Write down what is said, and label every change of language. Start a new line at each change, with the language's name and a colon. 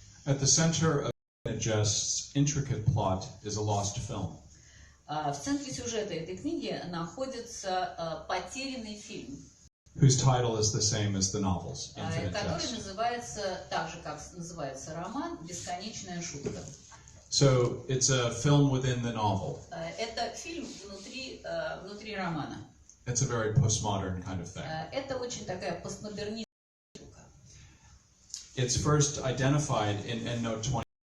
English: At the center of Jest's intricate plot is a lost film.
Russian: В центре сюжета этой книги находится потерянный фильм,
English: Whose title is the same as the novel's, Infinite
Russian: который
English: Jest.
Russian: называется так же, как называется роман «Бесконечная шутка».
English: So it's a film within the novel.
Russian: Это фильм внутри романа.
English: It's a very postmodern kind of thing.
Russian: Это очень такая постмодернистская штука.
English: It's first identified in EndNote 20.